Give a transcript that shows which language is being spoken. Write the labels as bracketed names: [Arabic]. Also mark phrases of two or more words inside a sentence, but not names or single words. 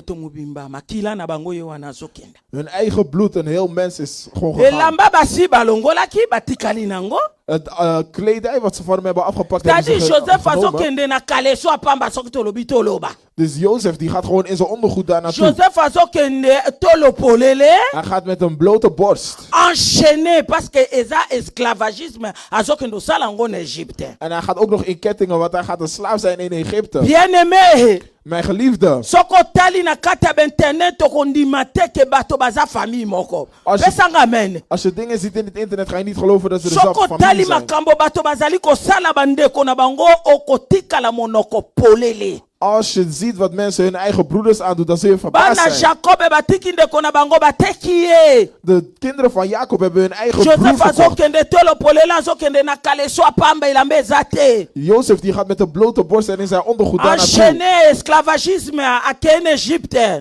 [Dutch] Hun eigen bloed, een heel mens is gewoon gegaan. Het kledij wat ze van hem hebben afgepakt hebben ze genomen. Dus Jozef die gaat gewoon in zijn ondergoed daar naartoe. Hij gaat met een blote borst. [French] Enchaîné parce que [Lingala] eza esclavagisme azokendo sala ngo in Egypte. [Dutch] En hij gaat ook nog in kettingen, want hij gaat een slaaf zijn in Egypte. [French] Bien-aimé. [Dutch] Mijn geliefde. [Lingala] Soko tali na kata internet tokondima teke bato baza famille moko. Amen. [Dutch] Als je dingen ziet in het internet ga je niet geloven dat ze dezelfde familie zijn. [Lingala] Soko tali makambo bato bazali ko sala bandeko na bango okotika la monoko polele. [Dutch] Als je ziet wat mensen hun eigen broeders aandoen, dan zul je verbaasd zijn. De kinderen van Jacob hebben hun eigen broer verkocht. Jozef die gaat met een blote borst en in zijn ondergoed daar naartoe.